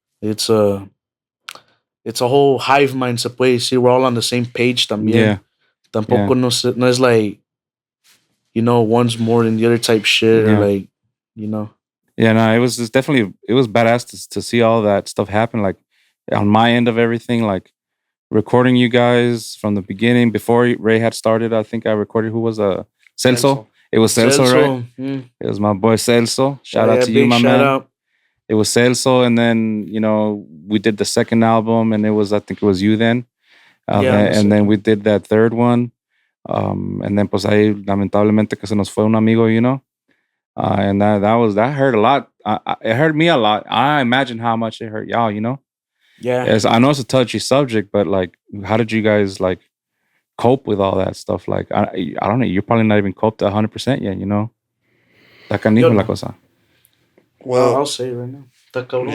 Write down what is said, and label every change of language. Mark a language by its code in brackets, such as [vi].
[en] It's a whole hive mind, [es] se puede decir. [en] We're all on the same page también. Yeah. [es] Tampoco no es [en] like, one's more than the other type shit, or like, Yeah, no, it was badass to see all that stuff happen. Like on my end of everything, like recording you guys from the beginning before Ray had started. I think I recorded who was Celso. It was Celso, right? It was my boy Celso. Shout out to you, my man. Out. It was Celso, and then we did the second album, and I think it was you then. And then we did that third one. And then [es] pues ahí lamentablemente que se nos fue un amigo, [en] and that hurt a lot. It hurt me a lot. I imagine how much it hurt y'all, Yeah. I know it's a touchy subject, but like, how did you guys like cope with all that stuff? Like, I don't know. You're probably not even coped 100% yet, [es] Está canijo la cosa. [en] Well, I'll say it right now. [es] Está cabrón.